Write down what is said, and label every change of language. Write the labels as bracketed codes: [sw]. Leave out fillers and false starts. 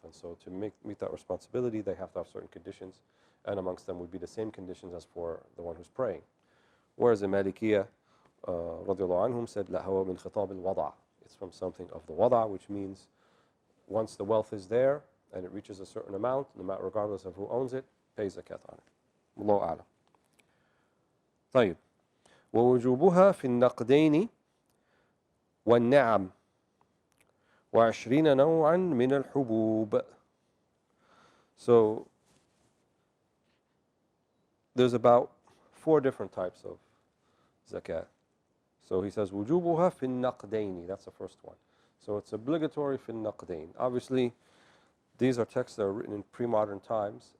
[en] And so to meet that responsibility, they have to have certain conditions, and amongst them would be the same conditions as for the one who's praying. Whereas the Malikiyah, radiallahu anhum, said, [ar] لَا هَوَ مِنْ خِطَابِ الْوَضَعِ. [en] It's from something of the wada', which means once the wealth is there and it reaches a certain amount, no matter regardless of who owns it, pays zakat on it. [ar] Wallahu a'lam. طيب. ووجوبها في النقدين والنعم و20 نوعا من الحبوب. [en] So there's about 4 different types of zakat. So he says [ar] وجوبها في النقدين. [en] That's the first one. So it's obligatory [ar] في النقدين. [en] Obviously, these are texts that are written in pre-modern times.